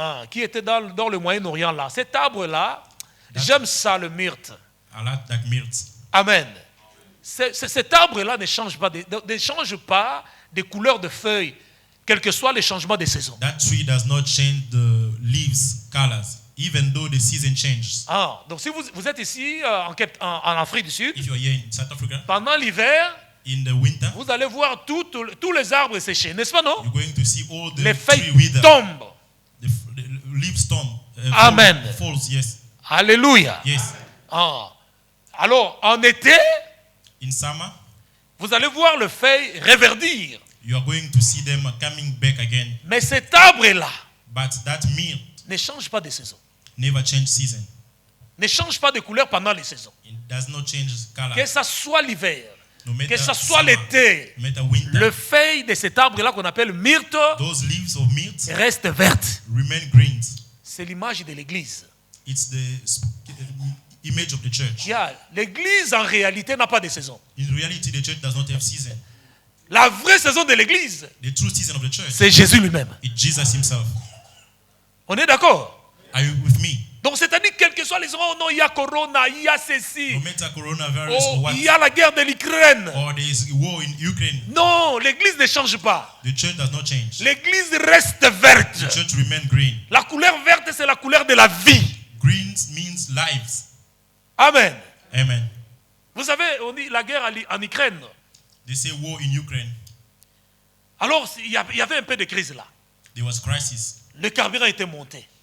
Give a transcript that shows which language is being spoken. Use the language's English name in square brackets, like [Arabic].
[French] qui était dans le Moyen-Orient là. Cet arbre-là, j'aime ça, le myrte. [English] I like that myrtle. Amen. [French] Cet arbre-là ne change pas de couleur de feuilles, quel que soit les changements de saison. [English] That tree does not change the leaves colors. even though the season changes. [French] Ah, donc si vous êtes ici en Afrique du Sud, [English] If you are here in South Africa, [French] pendant l'hiver, [English] in the winter, [French] vous allez voir tous les arbres sécher, n'est-ce pas, non? [English] you're going to see all the [French] Les [English] tree [French] feuilles [English] wither. [French] tombent. [English] The leaves tomb. Amen. Falls, yes. Alléluia. Yes. [French] Ah. Alors, en été, [English] In summer, [French] vous allez voir les feuilles reverdir. [English] you are going to see them coming back again. [French] Mais cet arbre-là [English] But that meal [French] ne change pas de saison. [English] never change season. [French] Ne change pas de couleur pendant les saisons. [English] It does not change color. [French] Que ça soit l'hiver, [English] No matter [French] que ça soit [English] summer, [French] l'été, [English] no matter winter, [French] le feuille de cet arbre-là qu'on appelle myrte [English] those leaves of myrtle [French] reste verte. [English] remain green. [French] C'est l'image de l'église. [English] It's the image of the church. [French] L'église en réalité n'a pas de saison. [English] In reality, the church does not have season. [French] La vraie saison de l'église, [English] The true season of the church [French] c'est Jésus lui-même. [English] is Jesus himself. [French] On est d'accord? [English] Are you with me? [French] Donc c'est-à-dire quels que soient les ans, non, il y a Corona, il y a ceci, [English] No matter coronavirus or what, [French] il y a la guerre de l'Ukraine. [English] or there is war in Ukraine, [French] Non, l'église ne change pas. [English] the church does not change. [French] L'église reste verte. [English] The church remain green. [French] La couleur verte, c'est la couleur de la vie. [English] Green means lives. Amen. Amen. [French] Vous savez, on dit la guerre en Ukraine. [English] They say war in Ukraine. [French] Alors, il y avait un peu de crise là. [English] There was crisis. [French] Le carburant était monté.